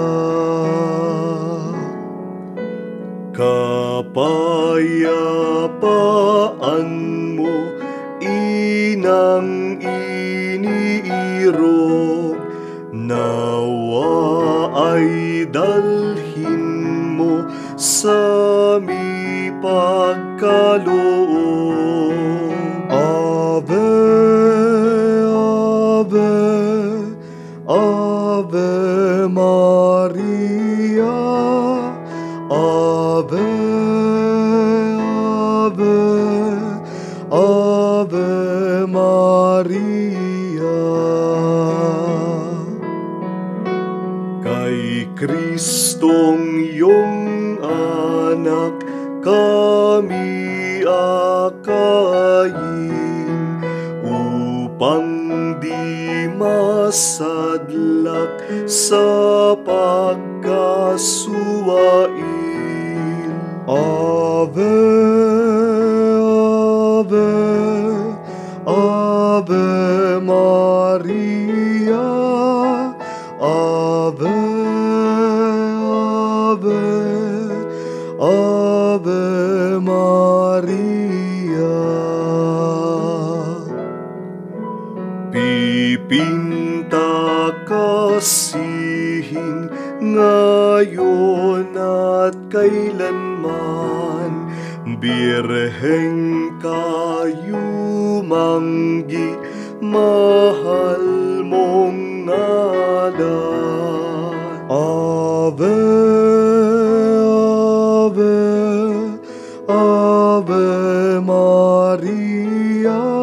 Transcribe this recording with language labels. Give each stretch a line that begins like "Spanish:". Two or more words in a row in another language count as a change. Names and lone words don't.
Filipino: Kapayapaan mo, inang iniirog, nawa ay dalhin mo sa mi pagkaloob.
Latin: Ave, Ave, Ave Maria, Ave, Ave, Ave Maria.
Filipino: Kristong iyong anak, kami akayin, upang di masadlak sa pagkasuwain.
Latin: Ave, Ave, Ave Maria, Ave, Ave, Ave Maria.
Filipino: Pipinta kasihin ngayon at kailanman, Birheng kayumanggi, mahal mong ngalan.
Latin: Ave, Ave, Ave Maria,